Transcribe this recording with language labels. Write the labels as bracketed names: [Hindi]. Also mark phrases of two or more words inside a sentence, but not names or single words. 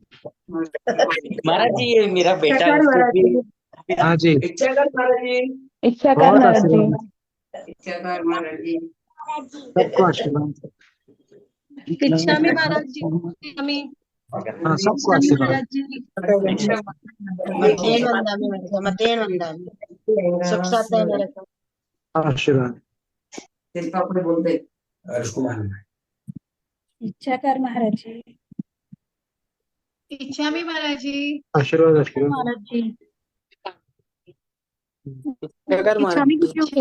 [Hindi] महाराज जी ये मेरा बेटा है, उसको भी हाँ जी इच्छाकार महाराज जी इच्छाकार बहुत महाराज जी आशीर्वाद, इच्छाकार महाराज जी सबको आशीर्वाद। इच्छा में महाराज जी इच्छामी हाँ सबको आशीर्वाद। महाराज जी [Prakrit languages] मतेन वंदामि मतेन वंदामि सुख साथ रखो [Hindi] आशीर्वाद। अपने बोलते इच्छाकार महाराज जी इच्छामि महाराज जी आशीर्वाद आशीर्वाद। महाराज जी इच्छाकार महाराज जी